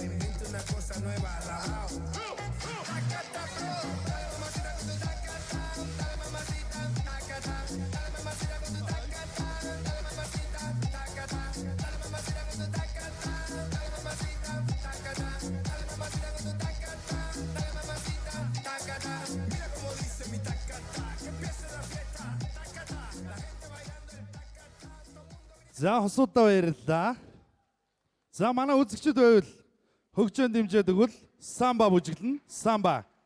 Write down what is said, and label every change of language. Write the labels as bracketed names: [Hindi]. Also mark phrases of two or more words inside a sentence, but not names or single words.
[Spanish] Invento una cosa nueva, alabao. Tacata, bro, dale mamacita con tu tacata, dale mamacita, tacata, dale mamacita con tu tacata, dale mamacita, tacata, dale mamacita con tu tacata, dale mamacita, tacata, dale mamacita con tu tacata, dale mamacita, tacata. Mira cómo dice mi tacata, que empiece la fiesta, tacata, la gente bailando el tacata, todo mundo. [Mongolian] За хосуудаа баярлалаа. За манай үзэгчд байвал хөгжөөнд дэмжээд өгвөл самба бүжиглэн самба.